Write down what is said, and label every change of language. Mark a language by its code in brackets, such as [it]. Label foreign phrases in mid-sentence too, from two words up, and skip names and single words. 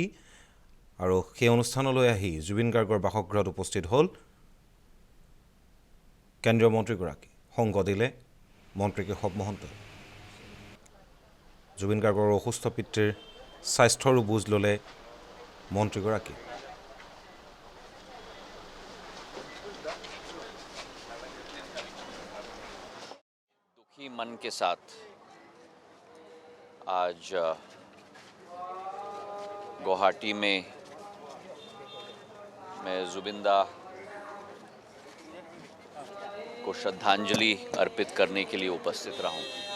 [as] আৰু সেই অনুষ্ঠানলৈ আহি জুবিন গাৰ্গৰ বাসগৃহত উপস্থিত হ'ল কেন্দ্ৰীয় মন্ত্ৰীগৰাকী। সংগ দিলে মন্ত্ৰী কেশৱ মহন্তই। জুবিন গাৰ্গৰ অসুস্থ পিতৃৰ স্বাস্থ্যৰো বুজ ল'লে মন্ত্ৰীগৰাকী। [hi] दुखी मन के साथ आज गुवाहाटी में मैं जुबिंदा को श्रद्धांजलि अर्पित करने के लिए उपस्थित रहा हूँ।